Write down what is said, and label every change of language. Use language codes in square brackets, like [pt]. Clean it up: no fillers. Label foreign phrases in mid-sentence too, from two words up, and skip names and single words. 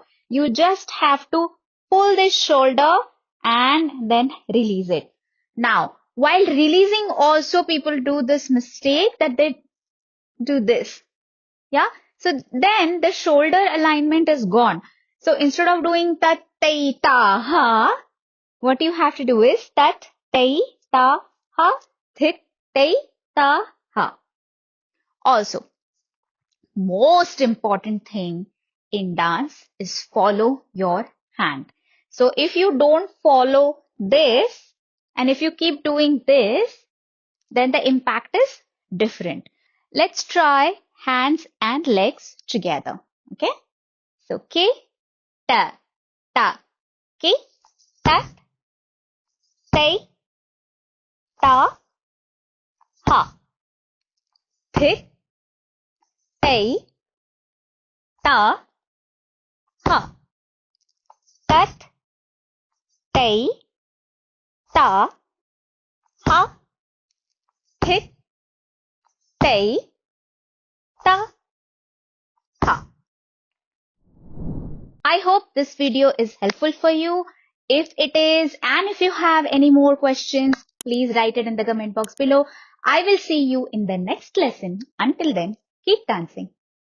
[en] You just have to pull this shoulder and then release it. Now, while releasing also people do this mistake that they do this. Yeah. So then the shoulder alignment is gone. So instead of doing tat, tai, ta, ha, what you have to do is tat, tai, ta, ha, thit, tai, ta, ha. Also, most important thing in dance is follow your hand. So if you don't follow this and if you keep doing this, then the impact is different. Let's try hands and legs together. Okay. So ki, ta, ta, ki, ta, tai, ta, ha, thit, tai, ta, ha, tat, tai, ta, ha, thit, tai, ta, ha. I hope this video is helpful for you. If it is, and if you have any more questions, please write it in the comment box below. I will see you in the next lesson. Until then, keep dancing.